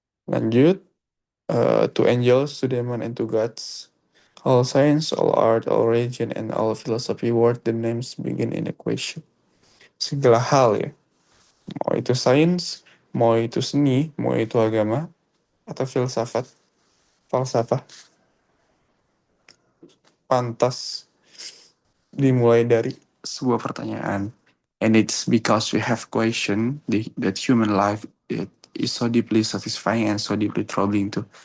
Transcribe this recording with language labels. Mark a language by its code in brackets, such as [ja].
[en] Lanjut, to angels, to demon, and to gods. All science, all art, all religion, and all philosophy word the names begin in a question. [id] Segala hal ya, mau itu sains, mau itu seni, mau itu agama, atau falsafah, pantas dimulai dari sebuah pertanyaan. [en] And it's because we have question that human life is so deeply satisfying and so deeply troubling too.